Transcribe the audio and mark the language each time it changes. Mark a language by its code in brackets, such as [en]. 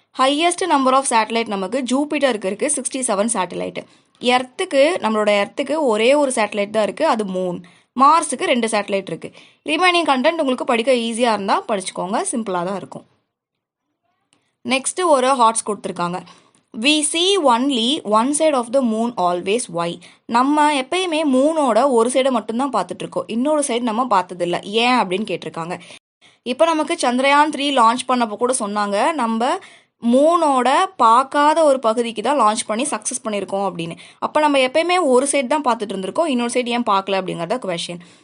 [ta] Highest number of satellite நமக்கு ஜூபிட்டருக்கு இருக்குது 67 satellite. நம்மளோட எர்த்துக்கு ஒரே ஒரு சேட்டலைட் தான் இருக்குது, அது மூன். மார்ஸுக்கு 2 சேட்டலைட் இருக்குது. ரிமைனிங் கண்டென்ட் உங்களுக்கு படிக்க ஈஸியாக இருந்தால் படிச்சுக்கோங்க, சிம்பிளாக தான் இருக்கும். நெக்ஸ்ட்டு ஒரு ஹார்ட்ஸ் கொடுத்துருக்காங்க. [en] We see only one side of the moon always. Why? [ta] நம்ம எப்பயுமே மூனோட ஒரு சைடை மட்டும்தான் பார்த்துட்ருக்கோம், இன்னொரு சைடு நம்ம பார்த்ததில்ல, ஏன் அப்படின்னு கேட்டிருக்காங்க. இப்போ நமக்கு சந்திரயான் 3 லான்ச் பண்ணப்போ கூட சொன்னாங்க நம்ம மூனோட பார்க்காத ஒரு பகுதிக்கு தான் லான்ச் பண்ணி சக்ஸஸ் பண்ணியிருக்கோம் அப்படின்னு. அப்போ நம்ம எப்பயுமே ஒரு சைடு தான் பார்த்துட்டு இருந்திருக்கோம், இன்னொரு சைடு ஏன் பார்க்கல அப்படிங்கிறத கொஷின்.